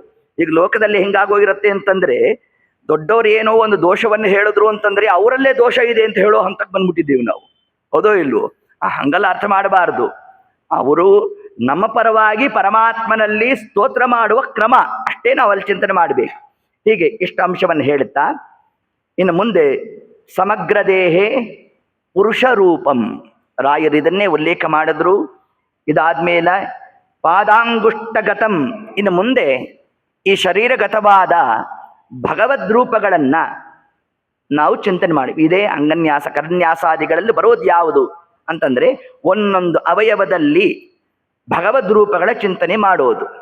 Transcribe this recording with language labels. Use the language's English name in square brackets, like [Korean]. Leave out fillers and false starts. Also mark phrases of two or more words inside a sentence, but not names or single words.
[Kannada] ಈಗ ಲೋಕದಲ್ಲಿ ಹೆಂಗಾಗೋಗಿರುತ್ತೆ ಅಂತಂದ್ರೆ, ದೊಡ್ಡವರು ಏನೋ ಒಂದು ದೋಷವನ್ನು ಹೇಳಿದ್ರು ಅಂತಂದ್ರೆ ಅವರಲ್ಲೇ ದೋಷ ಇದೆ ಅಂತ ಹೇಳೋ ಹಂತಕ್ಕೆ ಬಂದ್ಬಿಟ್ಟಿದ್ದೀವಿ ನಾವು. ಹೌದೋ ಇಲ್ವೋ? ಹಂಗಲ್ಲ ಅರ್ಥ ಮಾಡಬಾರ್ದು. ಅವರು ನಮ್ಮ ಪರವಾಗಿ ಪರಮಾತ್ಮನಲ್ಲಿ ಸ್ತೋತ್ರ ಮಾಡುವ ಕ್ರಮ ಅಷ್ಟೇ ನಾವು ಅಲ್ಲಿ ಚಿಂತನೆ ಮಾಡಬೇಕು. ಹೀಗೆ ಇಷ್ಟು ಅಂಶವನ್ನು ಹೇಳುತ್ತಾ ಇನ್ನು ಮುಂದೆ [Sanskrit] ಸಮಗ್ರ ದೇಹೇ ಪುರುಷ ರೂಪಂ [Kannada] ರಾಯರು ಇದನ್ನೇ ಉಲ್ಲೇಖ ಮಾಡಿದ್ರು. ಇದಾದ್ಮೇಲೆ ಪಾದಾಂಗುಷ್ಟಗತಂ, ಇನ್ನು ಮುಂದೆ ಈ ಶರೀರಗತವಾದ ಭಗವದ್ ರೂಪಗಳನ್ನ ನಾವು ಚಿಂತನೆ ಮಾಡಿ. ಇದೇ ಅಂಗನ್ಯಾಸ ಕರನ್ಯಾಸಾದಿಗಳಲ್ಲಿ ಬರೋದು ಯಾವುದು ಅಂತಂದ್ರೆ ಒಂದೊಂದು ಅವಯವದಲ್ಲಿ ಭಗವದ್ ರೂಪಗಳ ಚಿಂತನೆ ಮಾಡೋದು.